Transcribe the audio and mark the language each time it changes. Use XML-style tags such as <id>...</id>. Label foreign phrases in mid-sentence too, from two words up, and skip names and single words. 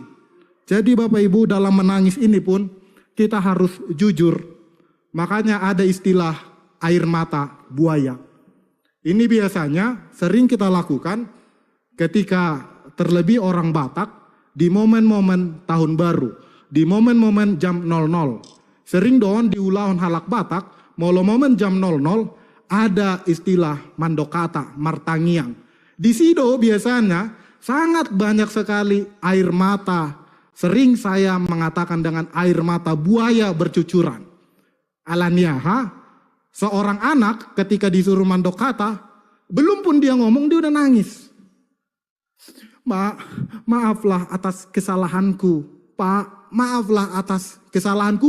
<id>Jadi Bapak Ibu, dalam menangis ini pun kita harus jujur. Makanya ada istilah air mata buaya. Ini biasanya sering kita lakukan ketika terlebih orang Batak di momen-momen tahun baru, di momen-momen jam 00.</id> <bbc>Sering doon di ulahon halak Batak, molo momen jam 00</bbc> <id>ada istilah</id> <bbc>mandokata, martangiang.</bbc> <id>Di sido biasanya sangat banyak sekali air mata, sering saya mengatakan dengan air mata buaya bercucuran. Alaniaha, seorang anak ketika disuruh mandokata, belum pun dia ngomong dia udah nangis. Maaflah atas kesalahanku, Pak, maaflah atas kesalahanku.</id>